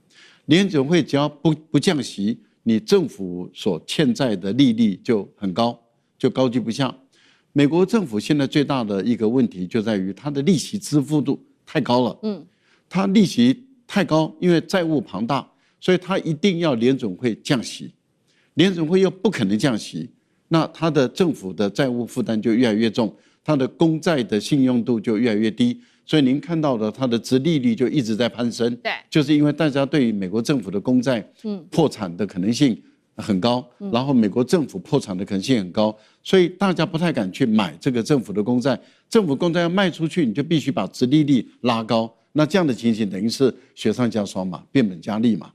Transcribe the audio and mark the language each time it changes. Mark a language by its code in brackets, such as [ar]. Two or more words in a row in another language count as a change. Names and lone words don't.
[zh] 聯準會只要不降息，你政府所欠債的利率就很高，就高居不下。美國政府現在最大的一個問題就在於它的利息支付度太高了，它利息太高，因為債務龐大，所以它一定要聯準會降息。聯準會又不可能降息，那它的政府的債務負擔就越來越重，它的公債的信用度就越來越低，所以您看到的它的殖利率就一直在攀升。對，就是因為大家對於美國政府的公債破產的可能性很高，然後美國政府破產的可能性很高，所以大家不太敢去買這個政府的公債。政府公債要賣出去，你就必須把殖利率拉高，那這樣的情形等於是雪上加霜嘛，變本加厲嘛。